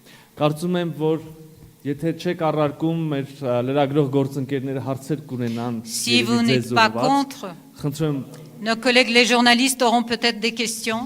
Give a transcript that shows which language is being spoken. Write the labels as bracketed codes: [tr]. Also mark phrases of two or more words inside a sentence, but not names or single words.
[hy] Կարծում եմ, որ եթե չեք առարկում մեր լրագրող գործընկերները հարցեր կունենան [fr] Si vous n'êtes pas contre, [hy] խնդրում [fr] nos collègues les journalistes auront peut-être des questions.